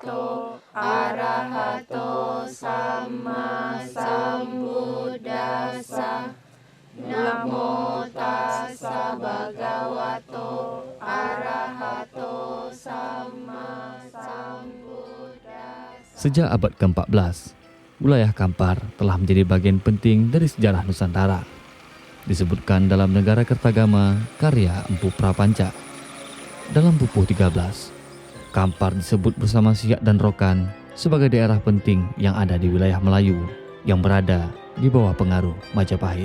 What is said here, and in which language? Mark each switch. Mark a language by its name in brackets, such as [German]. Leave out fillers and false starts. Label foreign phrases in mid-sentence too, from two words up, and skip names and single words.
[Pali] arahato sama sambuddhassa. Namo tassa bhagavato arahato sama sambuddhassa. [Indonesian] Sejak abad ke-14, wilayah Kampar telah menjadi bagian penting dari sejarah Nusantara. Disebutkan dalam Negara Kertagama karya Empu Prapanca. Dalam Pupuh 13, Kampar disebut bersama Siak dan Rokan sebagai daerah penting yang ada di wilayah Melayu yang berada di bawah pengaruh Majapahit.